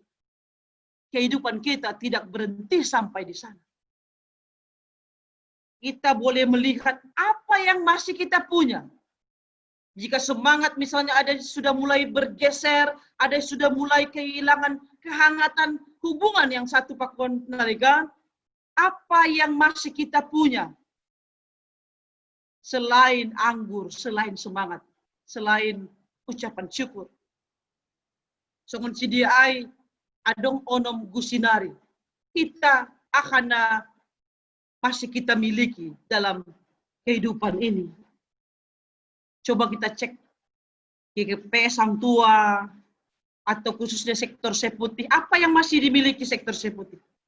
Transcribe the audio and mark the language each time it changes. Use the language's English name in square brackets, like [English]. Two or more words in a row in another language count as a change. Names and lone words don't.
[Indonesian] Kehidupan kita tidak berhenti sampai di sana. Kita boleh melihat apa yang masih kita punya. Jika semangat misalnya ada yang sudah mulai bergeser, ada yang sudah mulai kehilangan kehangatan hubungan yang satu [Batak Simalungun] pakon naligan, [Indonesian] apa yang masih kita punya? Selain anggur, selain semangat, selain ucapan syukur. [Batak Simalungun] Songon CDI, adong onom gusinari. [Indonesian] Kita akan masih kita miliki dalam kehidupan ini. Coba kita cek GGP Sang Tua atau khususnya sektor seputih, apa yang masih dimiliki sektor seputih?